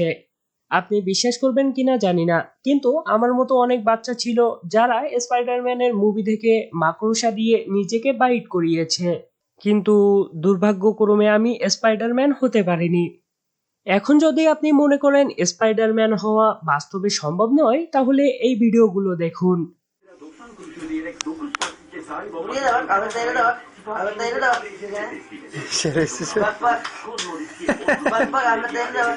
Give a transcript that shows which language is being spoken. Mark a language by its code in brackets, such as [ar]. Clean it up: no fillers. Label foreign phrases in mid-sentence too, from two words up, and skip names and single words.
[bn] আপনি বিশ্বাস করবেন কিনা জানি না, কিন্তু আমার মতো অনেক বাচ্চা ছিল যারা স্পাইডারম্যানের মুভি দেখে মাকড়সা দিয়ে নিজেকে বাইট করিয়েছে, কিন্তু দুর্ভাগ্যক্রমে আমি স্পাইডারম্যান হতে পারিনি। এখন যদি আপনি মনে করেন স্পাইডারম্যান হওয়া বাস্তবে সম্ভব নয়, তাহলে এই ভিডিওগুলো দেখুন। [tr] Buraya da bak, Ahmet da bak. Ahmet da bak. Şerefsiz. Bak bak. Bak bak Ahmet da bak.